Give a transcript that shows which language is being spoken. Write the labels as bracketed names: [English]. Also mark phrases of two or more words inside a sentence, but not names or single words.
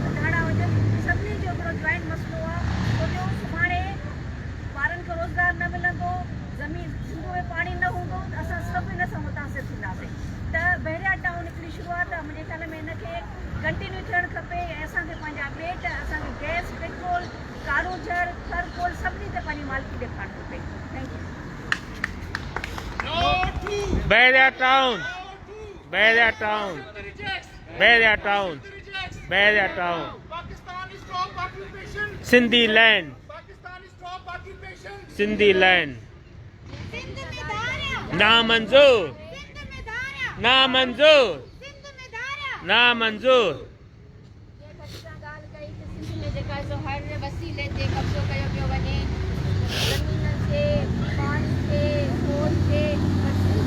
[Sindhi] ते धाड़ा हुजनि सभिनी जो हिकिड़ो जॉइंट मसइलो आहे छो जो सुभाणे ॿारनि खे रोज़गार न मिलंदो ज़मीन सिंध में पाणी न हूंदो त असां सभु इन सां मुतासिर थींदासीं त बहरिया टाउन हिकिड़ी शुरूआत आहे मुंहिंजे ख़्याल में हिनखे कंटिन्यू थियणु खपे ऐं असांखे पंहिंजा ॿेट असांखे गैस पेट्रोल कारूजर थरकोल सभिनी ते पंहिंजी मालिकी ॾेखारणु खपे [English] thank you No to. Barea Town. No to. Barea Town. Rejects. Barea Town. Rejects. Barea Town. Pakistan is stop occupation. Sindhi land. Pakistan is stop occupation. Sindhi land. [Sindhi] सिंध में धारिया ना मंजूर. सिंध में धारिया ना मंजूर. सिंध में धारिया ना मंजूर. जीअं घटि सां ॻाल्हि कई त सिंध में जेका सो हर वसीले ते कब्ज़ो कयो पियो वञे ज़मीन ते पाणी ते रोड ते पर सिंध